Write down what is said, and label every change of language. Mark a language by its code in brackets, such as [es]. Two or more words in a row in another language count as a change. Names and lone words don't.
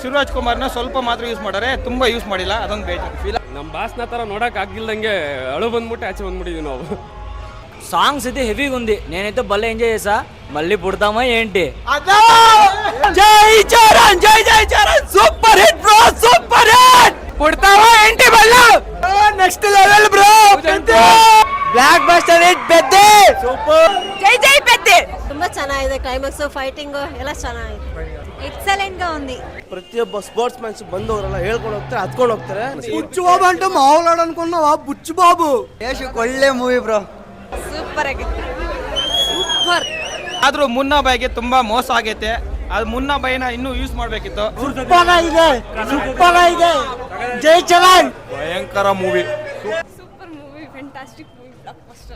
[kn] ಶಿವರಾಜ್ ಕುಮಾರ್ನ ಸ್ವಲ್ಪ ಮಾತ್ರ ಯೂಸ್ ಮಾಡಾರೆ, ತುಂಬಾ ಯೂಸ್ ಮಾಡಿಲ್ಲ, ಅದೊಂದು ಬೇಜಾರು ಫೀಲ್. ನಮ್ಮ ಬಾಸ್ನ ತರ ನೋಡಕ್ ಆಗಿಲ್ದಂಗೆ ಅಳು ಬಂದ್ಬಿಟ್ಟು ಆಚೆ ಬಂದ್ಬಿಟ್ಟಿದ್ವಿ ನಾವು. [te] సాంగ్స్ అయితే హెవీగా ఉంది. నేనైతే భలే ఎంజాయ్ చేసా. మళ్ళీ పుడతామా ఏంటి? జై చరణ్, జై జై చరణ్, [en] super hit bro, super hit. [te] పుడతామా ఏంటి మళ్ళీ [en] next level bro. block buster hit Peddi, super. [kn] ಜೈ ಜೈ ಪೆದ್ದೆ. ತುಂಬಾ ಚೆನ್ನಾಗಿದೆ. ಕ್ಲೈಮ್ಯಾಕ್ಸ್, ಫೈಟಿಂಗ್ ಎಲ್ಲ ಚೆನ್ನಾಗಿದೆ. [te] ఎక్సలెంట్ గా ఉంది. [kn] ಪ್ರತಿಯೊಬ್ಬ [en] sports mans [kn] ಬಂದವರೆಲ್ಲ ಹೇಳ್ಕೊಂಡು ಹೋಗ್ತಾರೆ, ಹತ್ಕೊಂಡು ಹೋಗ್ತಾರೆ. [te] ಬುಚ್ಚು ಬಾಬು అంటే మామూలు అనుకున్నావా? బుచ్చు బాబు [kn] ಒಳ್ಳೆ ಮೂವಿ ಬ್ರೋ, ಸೂಪರ್ ಆಗಿದೆ, ಸೂಪರ್. ಆದ್ರೂ ಮುನ್ನಾ ಬಾಯ್ಗೆ ತುಂಬಾ ಮೋಸ ಆಗೈತೆ. ಅದು ಮುನ್ನಾ ಬಾಯ್ನ ಇನ್ನೂ ಯೂಸ್ ಮಾಡ್ಬೇಕಿತ್ತು. ಸೂಪರ್ ಆಗಿದೆ, ಸೂಪರ್ ಆಗಿದೆ. ಜೈ ಚರಣ್, ಭಯಂಕರ ಮೂವಿ, [en] super movie, fantastic movie, block buster.